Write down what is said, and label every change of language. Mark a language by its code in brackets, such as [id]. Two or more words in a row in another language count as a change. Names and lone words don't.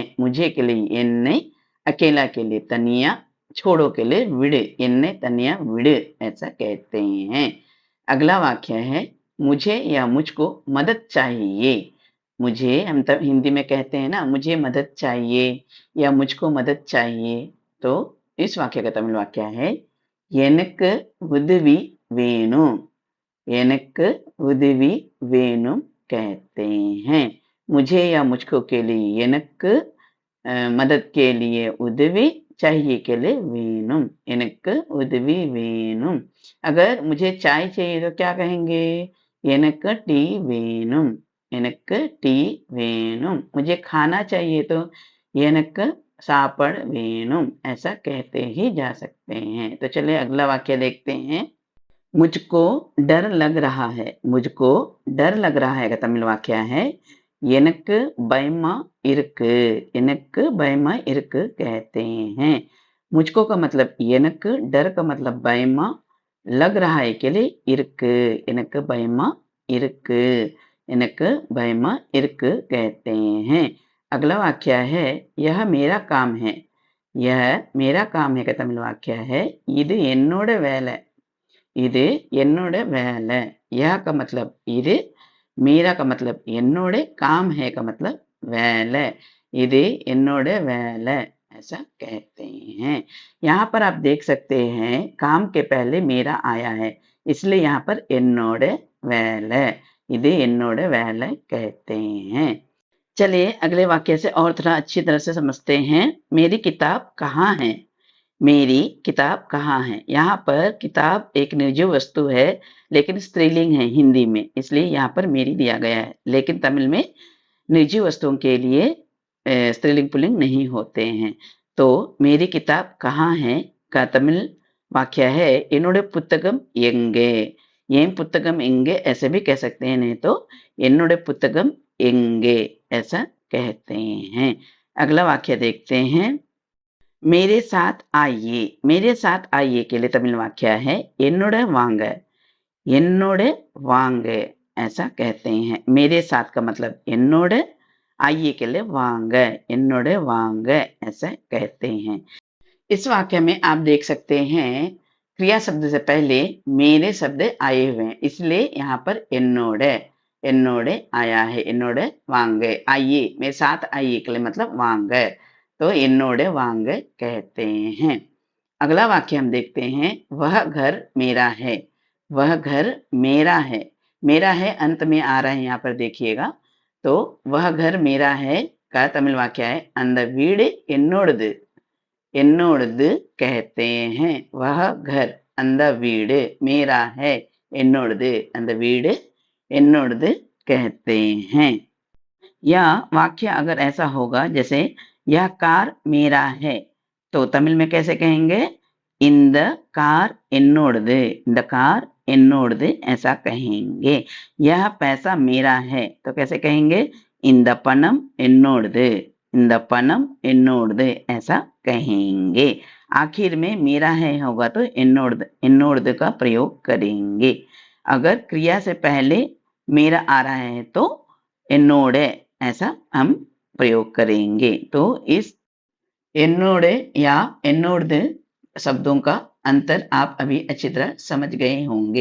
[hi] मुझे के लिए என்னை, अकेला के लिए तनिया, छोड़ो के लिए विड [ta] என்னை தனியா விடு [hi] ऐसा कहते हैं। अगला वाक्य है मुझे या मुझको मदद चाहिए। मुझे हम तब हिंदी में कहते हैं ना मुझे मदद चाहिए या मुझको मदद चाहिए। तो इस वाक्य का तमिल वाक्य है [ta] எனக்கு உதவி வேணும்। எனக்கு உதவி வேணும் [hi] कहते हैं। मुझे या मुझको के लिए எனக்கு मदद के लिए उदवी, चाहिए के लिए வேணும்। [ta] எனக்கு உதவி வேணும்। [hi] अगर मुझे चाय चाहिए तो क्या कहेंगे? [ta] எனக்கு टी வேணும்। எனக்கு टी வேணும்। [hi] मुझे खाना चाहिए तो [ta] எனக்கு சாப்பாடு வேணும்। [hi] ऐसा कहते ही जा सकते हैं। तो चलिए अगला वाक्य देखते हैं। मुझको डर लग रहा है। मुझको डर लग रहा है का तमिल वाक्य है [ta] எனக்கு பயமா இருக்கு। எனக்கு பயமா இருக்கு [hi] कहते हैं। मुझको का मतलब எனக்கு, डर का मतलब பயமா, लग रहा है के लिए இருக்கு। [ta] எனக்கு பயமா இருக்கு। எனக்கு பயமா இருக்கு [hi] कहते हैं। अगला वाक्य है यह मेरा काम है। यह मेरा काम है का तमिल वाक्य है [ta] இது என்னோட வேலை। இது என்னோட வேலை। [hi] यह का मतलब இது, मेरा का मतलब என்னோட, काम है का मतलब வேலை। [ta] இது என்னோட வேலை [hi] ऐसा कहते हैं। यहाँ पर आप देख सकते हैं काम के पहले मेरा आया है, इसलिए यहाँ पर [ta] என்னோட வேலை, இது என்னோட வேலை [hi] कहते हैं। चलिए अगले वाक्य से और थोड़ा अच्छी तरह से समझते हैं। मेरी किताब कहाँ है? मेरी किताब कहाँ है? यहाँ पर किताब एक निर्जीव वस्तु है, लेकिन स्त्रीलिंग है हिंदी में, इसलिए यहाँ पर मेरी दिया गया है। लेकिन तमिल में निर्जीव वस्तुओं के लिए स्त्रीलिंग पुल्लिंग नहीं होते हैं। तो मेरी किताब कहाँ है का तमिल वाक्य है [ta] என்னுடைய புத்தகம் எங்கே। என் புத்தகம் எங்கே [hi] ऐसे भी कह सकते हैं, नहीं तो [ta] என்னுடைய புத்தகம் எங்கே [hi] ऐसा कहते हैं। अगला वाक्य देखते हैं। मेरे साथ आइए। मेरे साथ आइए के लिए तमिल वाक्य है [ta] என்னோட வாங்க। என்னோட வாங்க [hi] ऐसा कहते हैं। मेरे साथ का मतलब என்னோட, आइए के लिए वांग, [ta] என்னோட வாங்க [hi] ऐसा कहते हैं। इस वाक्य में आप देख सकते हैं क्रिया शब्द से पहले मेरे शब्द आए हुए हैं, इसलिए यहाँ पर [ta] என்னோட, என்னோட [hi] आया है। [ta] என்னோட வாங்க, [hi] आइए मेरे साथ आइए के लिए मतलब वांग, तो [ta] என்னோட வாங்க [hi] कहते हैं। अगला वाक्य हम देखते हैं वह घर मेरा है। वह घर मेरा है। मेरा है अंत में आ रहा है यहाँ पर देखिएगा। तो वह घर मेरा है का तमिल वाक्य है [ta] அந்த வீடு என்னோடது। [hi] என்னோடது कहते हैं। वह घर [ta] அந்த வீடு, [hi] मेरा है என்னோடது, [ta] அந்த வீடு என்னோடது [hi] कहते हैं। या वाक्य अगर ऐसा होगा जैसे यह कार मेरा है, तो तमिल में कैसे कहेंगे? [ta] இந்த कार என்னோடது, இந்த कार என்னோடது [hi] ऐसा कहेंगे। यह पैसा मेरा है, तो कैसे कहेंगे? [ta] இந்த பணம் என்னோடது, இந்த பணம் என்னோடது [hi] ऐसा कहेंगे। आखिर में मेरा है होगा तो [ta] என்னோடது, என்னோடது [hi] का प्रयोग करेंगे। अगर क्रिया से पहले मेरा आ रहा है तो என்னோட ऐसा हम प्रयोग करेंगे। तो इस என்னோட या என்னோடது शब्दों का अंतर आप अभी अच्छी तरह समझ गए होंगे।